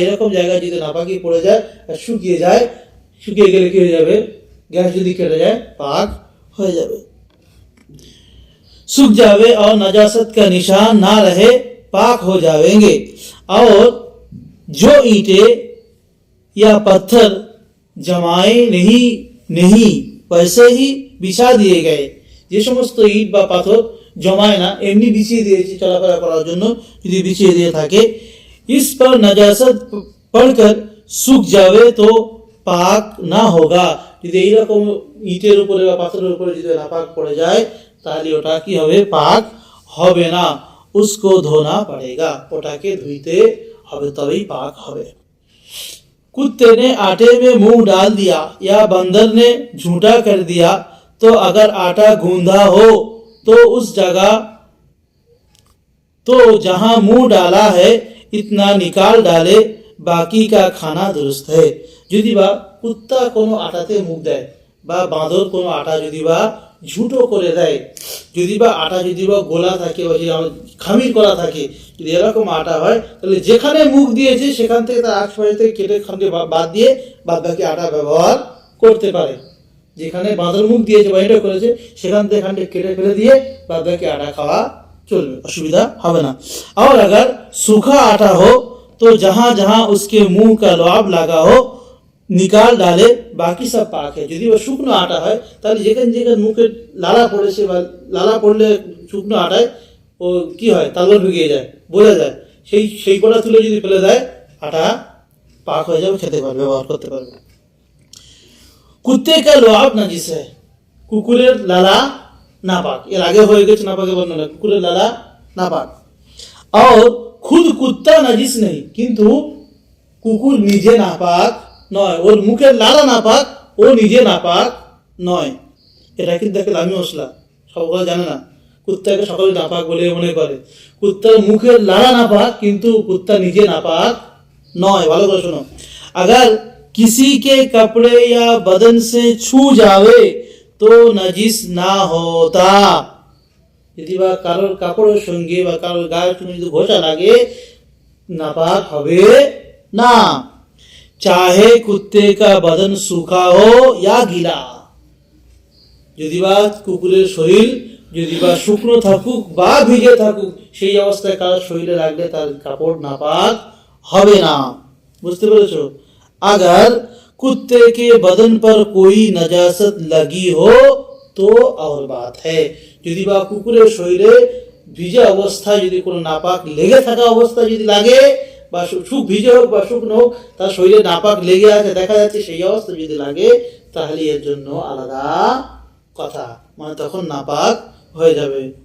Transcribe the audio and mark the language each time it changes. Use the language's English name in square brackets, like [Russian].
[Bangla] এরকম জায়গায় যদি নাপাকি পড়ে যায় আর শুকিয়ে গেলে কি হয়ে যাবে? [Hindi] गैस [Bangla] যদি কেটে যায় [Hindi] पाक हो जाए, सूख जावे और नजासत का निशान ना रहे पाक हो जाएंगे। और जो ईंटें या पत्थर जमाए नहीं वैसे ही बिछा दिए गए, [Bangla] যে সমস্ত ইট বা পাথর জমায় না, এমনি বিছিয়ে দিয়েছি চলাফেরা করার জন্য, যদি বিছিয়ে দিয়ে থাকে, [Hindi] इस पर नजासत पड़कर सूख जावे तो पाक ना होगा। [Bangla] যদি এইরকম ইটের উপরে বা পাথরের উপরে যদি নাপাক পড়ে যায় তাহলে ওটা কি হবে? পাক হবে না। [Hindi] उसको धोना पड़ेगा, [Bangla] ওটাকে ধুইতে হবে, তবেই পাক হবে। [Hindi] कुत्ते ने आटे में मुंह डाल दिया या बंदर ने झूठा कर दिया तो अगर आटा गूंधा हो तो उस जगह, तो जहां मुंह डाला है इतना निकाल डाले, बाकी का खाना दुरुस्त है। [Bangla] যদি বা কুত্তা কোনো আটাতে মুখ দেয় বা বাঁদর কোনো আটা যদি বা ঝুটো করে দেয়, যদি বা আটা যদি বা গোলা থাকে বা খামির করা থাকে, যদি এরকম আটা হয় তাহলে যেখানে মুখ দিয়েছে সেখান থেকে তার আশপাশ থেকে কেটে খামকে বাদ দিয়ে বাদ বাকি আটা ব্যবহার করতে পারে। যেখানে বাঁদর মুখ দিয়েছে বা এটা করেছে সেখান থেকে খানকে কেটে ফেলে দিয়ে বাদ বাকি আটা খাওয়া चलবে, অসুবিধা হবে না। [Hindi] और अगर सूखा आटा हो तो जहां जहां उसके मुंह का लुआब लगा हो निकाल डाले, बाकी सब पाक है। [Bangla] যদি শুকনো আটা হয় তাহলে যেখানে যেখানে মুখে লালা পড়েছে বা লালা পড়লে শুকনো আটায় ও কি হয়? তালুর ঢুকিয়ে যায়, বোঝা যায়, সেই কটা তুলে যদি ফেলে দেয় আটা পাক হয়ে যাবে, খেতে পারবে, ব্যবহার করতে পারবে। [Hindi] কুত্তে কা লুআব নাজিস है, [Bangla] কুকুরের লালা [Hindi] नापाक। [Bangla] এর আগে হয়ে গেছে নাপাকের বর্ণনা, কুকুরের লালা নাপাক। [Hindi] और खुद कुत्ता नजिस नहीं, [Bangla] কিন্তু কুকুর নিজে নাপাক নয়, ওর মুখের লালা নাপাক, ও নিজে নাপাক নয়। এটা কিন্তু একটা দামি মশলা, সকলে জানে না। কুত্তাকে সকলে নাপাক বলে মনে করে, কুত্তার মুখের লালা নাপাক কিন্তু কুত্তা নিজে নাপাক নয়। ভালো করে শোনো, [Hindi] अगर किसी के कपड़े या बदन से छू जावे तो नजिस ना होता। [Bangla] যদি বা কারোর কাপড়ের সঙ্গে বা কারোর গায়ের সঙ্গে যদি ঘষা লাগে নাপাক হবে না। [Hindi] चाहे कुत्ते का बदन सूखा हो या गीला, [Bangla] যদি বা কুকুরের শরীর যদি বা শুকনো থাকুক বা ভিজে থাকুক, সেই অবস্থায় কারোর শরীরে লাগলে তার কাপড় নাপাক হবে না। বুঝতে পেরেছো? [Hindi] अगर कुत्ते के बदन पर कोई नजासत लगी हो तो और बात है। [Bangla] যদি বা কুকুরের শরীরে ভিজে অবস্থায় যদি কোনো নাপাক লেগে থাকা অবস্থায় যদি লাগে, বা ভিজে হোক বা শুকনো হোক, তার শরীরে নাপাক লেগে আছে দেখা যাচ্ছে, সেই অবস্থা যদি লাগে তাহলে এর জন্য আলাদা কথা, মানে তখন নাপাক হয়ে যাবে।